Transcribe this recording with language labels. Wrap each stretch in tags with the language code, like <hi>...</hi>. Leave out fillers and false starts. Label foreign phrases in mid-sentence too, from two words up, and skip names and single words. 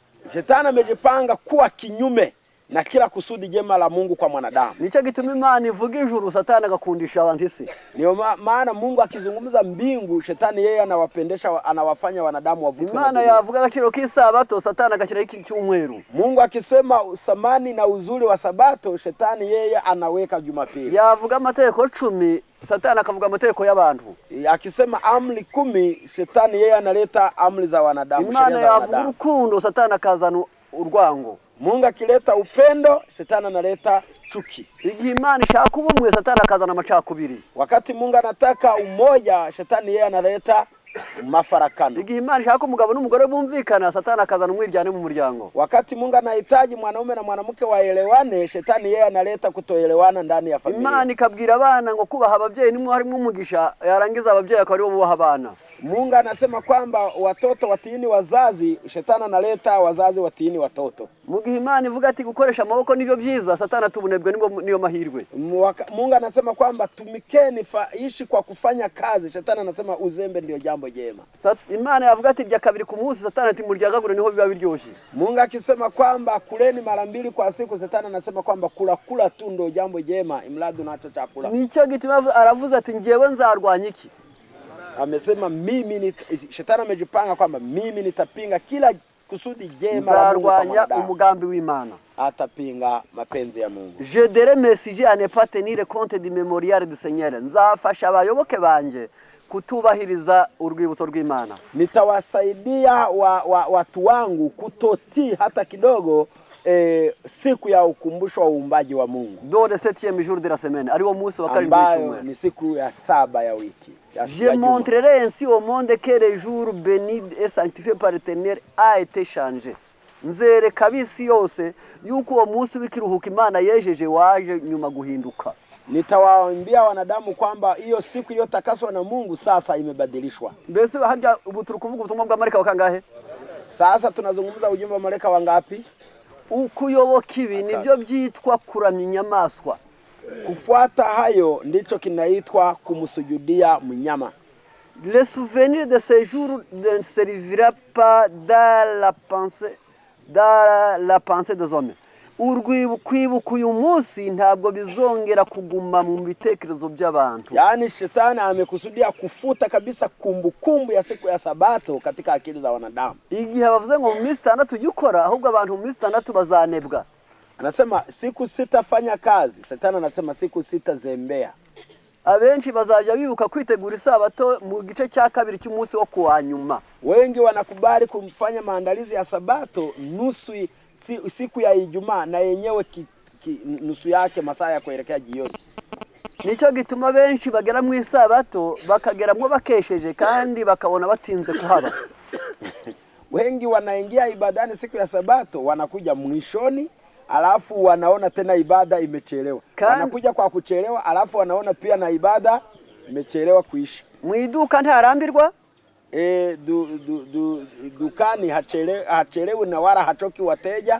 <sw>Shetani amejipanga kuwa kinyume na kila kusudi jema la Mungu kwa mwanadamu.</sw> <rw>Nicho gituma Imana ivuga ijuru, Satani agakundisha abantu isi.</rw> <sw>Ndio maana Mungu akizungumza mbingu, Shetani yeye anawapendesha, anawafanya wanadamu wavutwe.</sw> <rw>Imana yavuga agaciro k'isabato, Satani agashira iki cyumweru.</rw> <sw>Mungu akisema usamani na uzuri wa sabato, Shetani yeye anaweka Jumapili.</sw> <rw>Yavuga amategeko 10, Satani akavuga amategeko y'abantu.</rw> <sw>Akisema amri 10, Shetani yeye analeta amri za wanadamu.</sw> <rw>Imana yavuga urukundo, Satani akazana urwango.</rw> <sw>Mungu akileta upendo, Shetani analeta chuki.</sw> <rw>Igihe Imana ishaka ubumwe, Satani akazana amacakubiri.</rw> <sw>Wakati Mungu anataka umoja, Shetani yeye analeta mafarakano.</sw> <rw>Igihe Imana ishaka umugabo n'umugore bumvikana, Satani akazana umwiryane mu muryango.</rw> <sw>Wakati Mungu anahitaji mwanaume na mwanamke waelewane, Shetani yeye analeta kutoelewana ndani ya familia.</sw> <rw>Imana ikabwira abana ngo kubaha ababyeyi nimwe harimo umugisha, yarangiza ababyeyi akaba aribo bubaha abana.</rw> <sw>Mungu anasema kwamba watoto watiini wazazi, Shetani analeta wazazi watiini watoto.</sw> <rw>Mugihe Imana ivuga ati gukoresha amaboko nibyo byiza, Satani atubunebwe niyo mahirwe.</rw> <sw>Mungu anasema kwamba tumikeni ishi kwa kufanya kazi, Shetani anasema uzembe ndio jambo jambo jema.</sw> <rw>Imana yavuga ati rya kabiri ku munsi, Satani ati muryagagure niho biba biryoshye.</rw> <sw>Mungu akisema kwamba kuleni mara 2 kwa siku, Satani anasema kwamba kula tu ndio jambo jema, imradi unaacha chakula.</sw> <rw>Nicyo gituma aravuze ati ngewe nzarwanya iki?</rw> <sw>Amesema Shetani amejipanga kwamba mimi nitapinga kila kusudi jema la Mungu,</sw> <rw>nzarwanya umugambi w'Imana,</rw> <sw>atapinga mapenzi ya Mungu.</sw> <fr>Je dirai message à ne pas tenir compte du mémorial du Seigneur.</fr> <rw>Nzafasha abayoboke banje kutubahiriza urwibutso rw'Imana.</rw> <sw>Nitawasaidia watu wangu kutoti hata kidogo siku ya ukumbusho wa uumbaji wa Mungu.</sw> <fr>Dans le 7e jour de la semaine,</fr> <rw>ari wo munsi wa karindwi w'cyumweru,</rw> <sw>ni siku ya 7 ya wiki.</sw> <fr>Je montrerai ainsi au monde que le jour béni et sanctifié par l'Éternel a été changé.</fr> <rw>Nzereka ab'isi yose yuko uwo munsi w'ikiruhuko Imana yejeje waje nyuma guhinduka.</rw> <sw>Nitawaambia wanadamu kwamba hiyo siku iliyotakaswa na Mungu sasa imebadilishwa.</sw> <rw>Mbese harya ubu turi kuvuga ubutumwa bwa Malayika wa kangahe?</rw> <sw>Sasa tunazungumza ujumbe wa Malayika wa ngapi?</sw> <rw>Ukuyoboka ibi nibyo byitwa kuramya inyamaswa.</rw> <sw>Kufuata hayo ndicho kinaitwa kumsujudia mnyama.</sw> <fr>Le souvenir de ce jour ne servira pas dans la pensée des hommes.</fr> <rw>Kwibuka uyu munsi ntabwo bizongera kuguma mu bitekerezo by'abantu.</rw> <sw>Yani Shetani amekusudia kufuta kabisa kumbukumbu ya siku ya Sabato katika akili za wanadamu.</sw> <rw>Igihe bavuze ngo mu minsi 6 yukora, ahubwo abantu mu minsi 6 bazanebwa.</rw> <sw>Anasema siku 6 fanya kazi. Shetani anasema siku 6 zembea.</sw> <rw>Abenshi bazajya bibuka kwitegura Isabato mu gice cya kabiri cy'umunsi wo kuwanyuma.</rw> <sw>Wengi wanakubali kumfanya maandalizi ya Sabato siku ya Ijumaa, na yenyewe nusu yake masaa ya kuelekea jioni.</sw> <rw>Nicyo gituma benshi bagera mu Isabato bakageramwo bakesheje kandi bakabona batinze kuhaba.</rw> <sw>Wengi wanaingia ibadani siku ya Sabato, wanakuja mwishoni, alafu wanaona tena ibada imechelewa. Wanakuja kwa kuchelewa, alafu wanaona pia na ibada imechelewa kuisha.</sw> <rw>Mwiduka ntarambirwa?</rw> <sw>Dukani hachelewi na wala hachoki wateja.</sw>